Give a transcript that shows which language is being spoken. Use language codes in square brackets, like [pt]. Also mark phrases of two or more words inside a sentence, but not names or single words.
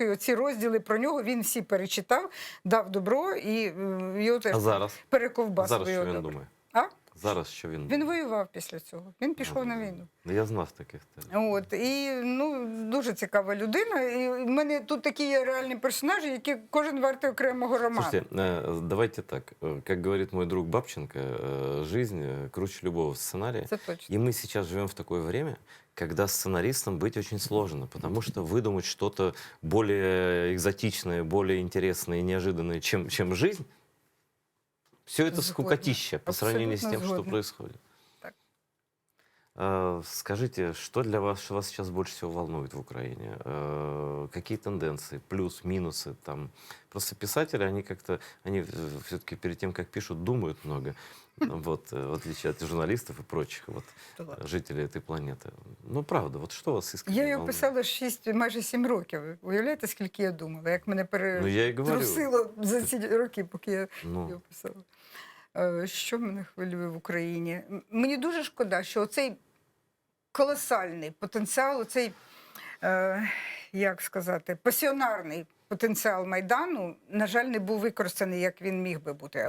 [uk] І оці розділи про нього він всі перечитав, дав добро і його теж А зараз? перековбасив. Зараз що його він добре. думає? А? Зараз що він Він воював після цього. Він пішов на війну. Ну, я знав таких теж. От, і ну, дуже цікава людина. І в мене тут такі є реальні персонажі, які кожен вартий окремого роману. [ru] Слушайте, давайте так. Как говорит мой друг Бабченко, жизнь круче любого сценария. [uk] Це точно. [ru] И мы сейчас живем в такое время, когда сценаристам быть очень сложно, потому что выдумать что-то более экзотичное, более интересное и неожиданное, чем жизнь, все это [uk] Згодна. [ru] скукотища по сравнению с [uk] Абсолютно [ru] тем, что [uk] згодна. [ru] происходит. Так. Скажите, что для вас, что вас сейчас больше всего волнует в Украине? Какие тенденции, плюс, минусы? Там? Просто писатели, они как-то, они все-таки перед тем, как пишут, думают много. Вот, в отличие от журналистов и прочих вот, То ладно. жителей этой планеты. Ну, правда, вот что вас искренне [uk] Я його [ru] волнует? [uk] писала майже 7 років. Уявляєте, скільки я думала, як мене [ru] Ну, я и говорю. [uk] перетрусило за ці роки, поки я [ru] Ну. [uk] його писала. Що мене хвилює в Україні? Мені дуже шкода, що оцей колосальний потенціал, оцей, як сказати, пасіонарний потенціал Майдану, на жаль, не був використаний, як він міг би бути.